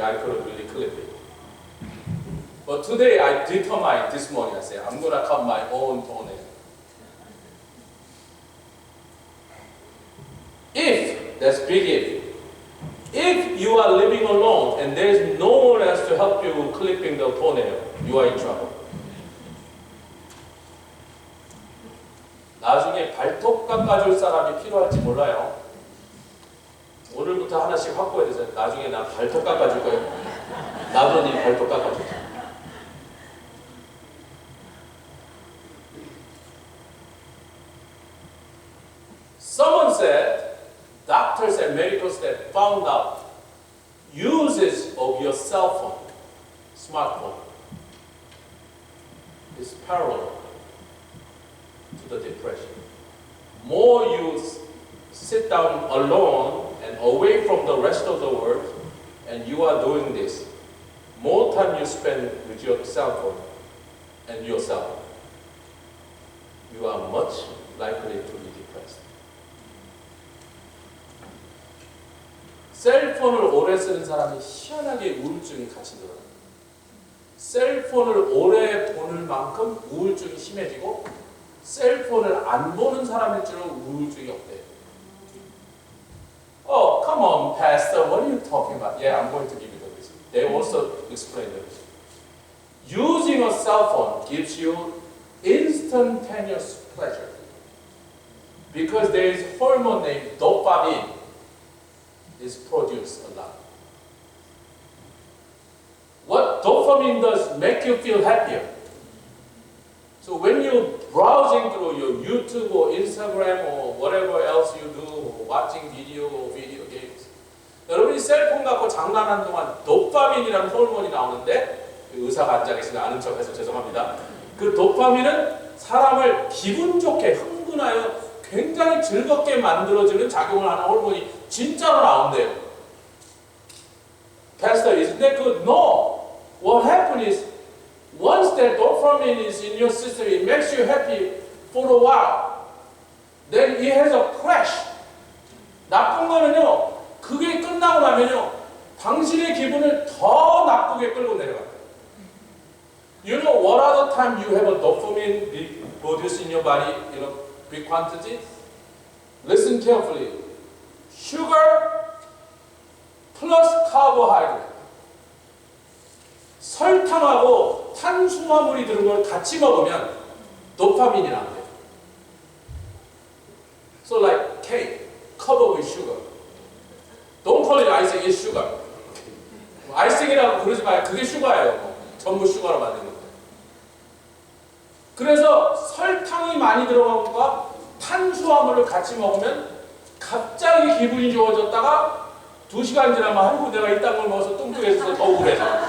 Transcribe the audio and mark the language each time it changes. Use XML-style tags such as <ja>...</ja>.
<en>I couldn't really clip it. But today, I determined this morning, I said, I'm going to cut my own toenail. If, that's big if you are living alone and there's no one else to help you with clipping the toenail, you are in trouble.</en> <ko>나중에 발톱 깎아줄 사람이 필요할지 몰라요. 오늘부터 하나씩 확보해야 되잖아요. 나중에 나 발톱 깎아줄 거예요. 나도 네 발톱 깎아줄 거예요.</ko> <en>Someone said, doctors and medicals that found out uses of your cell phone, smartphone, is parallel to the depression. More you sit down alone and away from the rest of the world, and you are doing this, more time you spend with your cell phone and yourself, you are much likely to be depressed.</en> <ko>셀폰을 오래 쓰는 사람이 희한하게 우울증이 같이 늘어요. 셀폰을 오래 보는 만큼 우울증이 심해지고 셀폰을 안 보는 사람일수록 우울증이 없대요.</ko> <en>Oh, come on, Pastor, what are you talking about? Yeah, I'm going to give you the reason. They also explain the reason. Using a cell phone gives you instantaneous pleasure because there is a hormone named dopamine is produced a lot. What dopamine does make you feel happier. So when you're browsing through your YouTube or Instagram or whatever else you do, or watching video or video games,</en> <ko>여러분이 셀폰 갖고 장난하는 동안 도파민이라는 호르몬이 나오는데 의사가 앉아 계시면 아는 척해서 죄송합니다. 그 도파민은 사람을 기분 좋게 흥분하여 굉장히 즐겁게 만들어주는 작용을 하는 호르몬이 진짜로 나온대요.</ko> <en>Pastor, isn't that good? No. What happens is, once that dopamine is in your system, it makes you happy for a while. Then it has a crash.</en> <ko>나쁜 거는요, 그게 끝나고 나면요, 당신의 기분을 더 나쁘게 끌고 내려가요.</ko> <en>You know what other time you have a dopamine produced in your body, big quantity? Listen carefully. Sugar plus carbohydrate.</en> <ko>설탕하고 탄수화물이 들은 걸 같이 먹으면 도파민이 나온대요.</ko> <en>So like cake, covered with sugar. Don't call it icing, it's sugar.</en> <ko>아이싱이라고 그러지 마요. 그게 슈가예요. 전부 슈가로 만든 거예요. 그래서 설탕이 많이 들어간 것과 탄수화물을 같이 먹으면 갑자기 기분이 좋아졌다가 2시간 지나면 아이고 내가 이딴 걸 먹어서 뚱뚱해져서 더 우울해져.</ko>